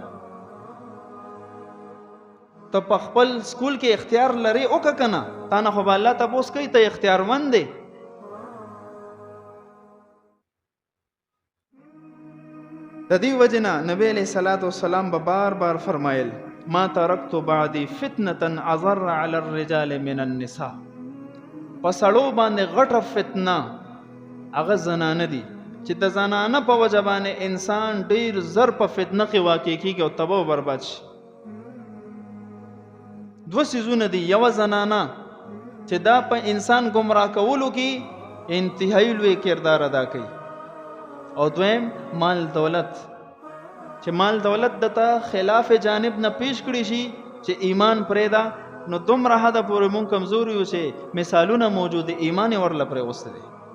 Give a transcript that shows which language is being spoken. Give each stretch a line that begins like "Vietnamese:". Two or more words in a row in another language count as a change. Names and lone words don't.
Pashto: ته په خپل سکول کې اختیار لري وکړه که نه، تا نه خو به الله تپوس کوي، ته اختیارمند دی. د دې وجې نه نبی
Arabic: علیه الصلاة والسلام
Pashto: به بار بار فرمایل
Arabic: ما ترکت بعدی فتنة اضر علی الرجال من النساء.
Pashto: په سړو باندې غټه فتنه هغه زنانه دي چې د زنانه په وجه باندې انسان ډیر زر په فتنه کې واقع کیږي او تباه او برباد شي. 2 څیزونه دي، یوه زنانه چې دا په انسان گمراه کولو کې انتهایی لوی کردار ادا کوي، او دویم مال دولت چې مال دولت دته خلاف جانب نه پیش کړی شي چې ایمان پرېږده، نو دومره حده پورې مونږ کمزور یو چې مثالونه موجود دي، ایمان یې ورله پرېغوستی دی.